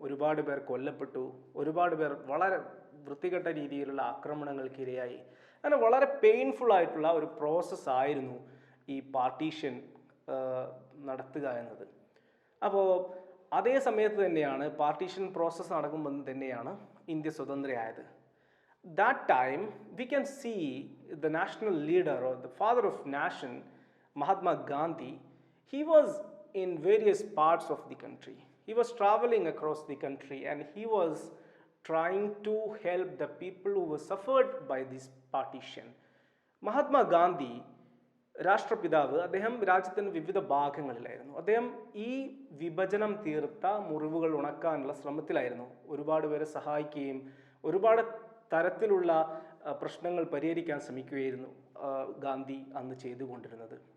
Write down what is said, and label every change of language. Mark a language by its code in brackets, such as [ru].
[ml] ഒരുപാട് പേർ കൊല്ലപ്പെട്ടു, ഒരുപാട് പേർ വളരെ വൃത്തികെട്ട രീതിയിലുള്ള ആക്രമണങ്ങൾക്കിരയായി. അങ്ങനെ വളരെ പെയിൻഫുൾ ആയിട്ടുള്ള ഒരു പ്രോസസ്സായിരുന്നു ഈ പാർട്ടീഷൻ നടത്തുക എന്നത്. അപ്പോൾ അതേ സമയത്ത് തന്നെയാണ്, പാർട്ടീഷൻ പ്രോസസ്സ് നടക്കുമ്പോൾ തന്നെയാണ് India സ്വതന്ത്രയായത്. [en] That time we can see the national leader or the father of nation, Mahatma Gandhi. He was in various parts of the country. He was traveling across the country and he was trying to help the people who were suffered by this partition. [ml] Mahatma Gandhi, രാഷ്ട്രപിതാവ്, അദ്ദേഹം രാജ്യത്തിൻ്റെ വിവിധ ഭാഗങ്ങളിലായിരുന്നു. അദ്ദേഹം ഈ വിഭജനം തീർത്ത മുറിവുകൾ ഉണക്കാനുള്ള ശ്രമത്തിലായിരുന്നു. ഒരുപാട് പേരെ സഹായിക്കുകയും ഒരുപാട് തരത്തിലുള്ള പ്രശ്നങ്ങൾ പരിഹരിക്കാൻ ശ്രമിക്കുകയായിരുന്നു ഗാന്ധി അന്ന് ചെയ്തുകൊണ്ടിരുന്നത്.